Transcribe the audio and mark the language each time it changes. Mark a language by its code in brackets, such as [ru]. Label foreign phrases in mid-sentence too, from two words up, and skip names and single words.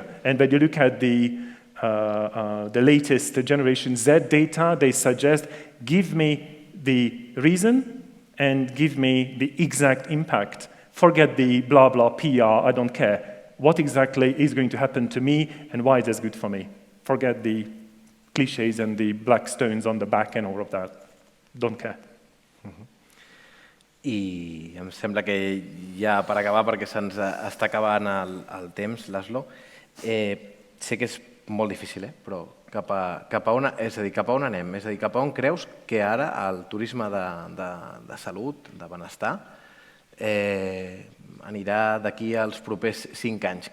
[en] And when you look at the latest Generation Z data, they suggest, give me the reason and give me the exact impact. Forget the blah, blah, PR, I don't care. What exactly is going to happen to me and why is this good for me? Forget the cliches and the black stones on the back and all of that. Don't care. [ca] I em sembla que ja per acabar, perquè se'ns està acabant el temps, László, sé que és molt difícil, però cap a on anem? És a dir, cap a on creus que ara el turisme de salut, de benestar, anirà d'aquí als propers 5 anys?